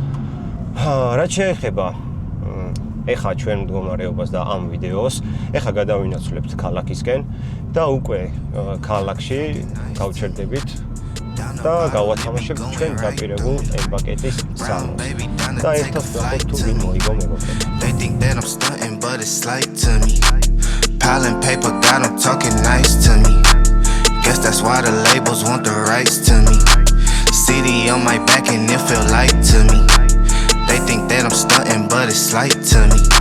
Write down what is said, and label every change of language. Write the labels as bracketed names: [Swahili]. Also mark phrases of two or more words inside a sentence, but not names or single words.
[Georgian] რა შეეხება ეხა ჩვენ მდგომარეობას და ამ ვიდეოს, ეხა გადავინაცვლებთ ქალაქისკენ და უკვე ქალაქში გავჩერდებით და გავათამაშებთ ჩვენ დაპირებულ ემპაკეტის სალონს. და ერთად ვახოთ თუ ვინ მოიგო მეგობრებო. [English] They think that I'm stunting, but it's slight to me. Piling paper, got them talking nice to me. Guess that's why the labels want the rights to me. CD on my back and it feel light to me. They think that I'm stunting, but it's slight to me.